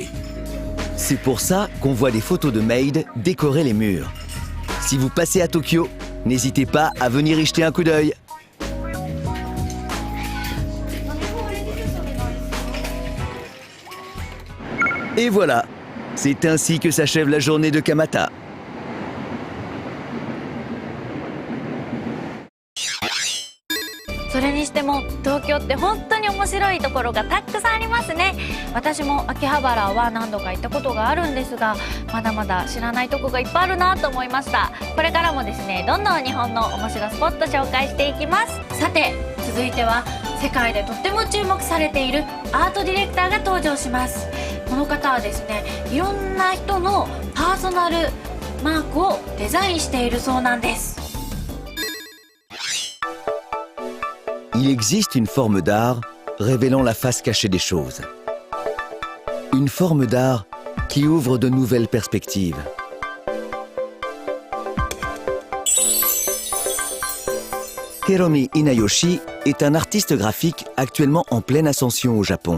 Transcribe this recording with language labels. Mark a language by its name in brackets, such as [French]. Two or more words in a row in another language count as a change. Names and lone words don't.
[French] C'est pour ça qu'on voit des photos de Maid décorer les murs. Si vous passez à Tokyo, n'hésitez pas à venir y jeter un coup d'œil. Et voilà, c'est ainsi que s'achève la journée de Kamata. [Japanese] それにしても東京って本当に面白いところがたくさんありますね。私も秋葉原は何度か行ったことがあるんですが、まだまだ知らないとこがいっぱいあるなと思いました。これからもですね、どんどん日本の面白スポット紹介していきます。さて続いては世界でとっても注目されているアートディレクターが登場します。この方はですね、いろんな人のパーソナルマークをデザインしているそうなんです。 [French] Il existe une forme d'art révélant la face cachée des choses. Une forme d'art qui ouvre de nouvelles perspectives. Hiromi Inayoshi est un artiste graphique actuellement en pleine ascension au Japon.